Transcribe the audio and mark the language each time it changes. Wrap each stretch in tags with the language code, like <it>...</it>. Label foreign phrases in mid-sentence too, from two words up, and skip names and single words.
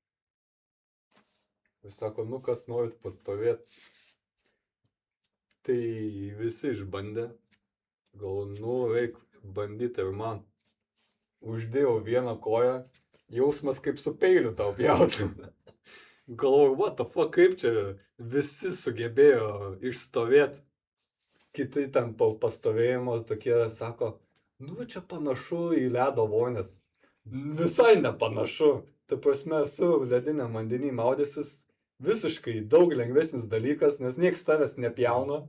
<lt>Ir sako, nu kas norit pastovėti. Tai visi išbandė. Galvoju, nu reik bandyti ir man. Uždėjau vieną koją, jausmas kaip su peiliu tau pjautų. Galvoju,</lt> <en>what the fuck,</en> <lt>kaip čia visi sugebėjo išstovėti. Kiti ten po pastovėjimo tokie sako, nu čia panašu į ledo vonės. Visai nepanašu. Ta prasme, su lediniam vandenį maudysis visiškai daug lengvesnis dalykas, nes nieks tavęs nepjauna.</lt>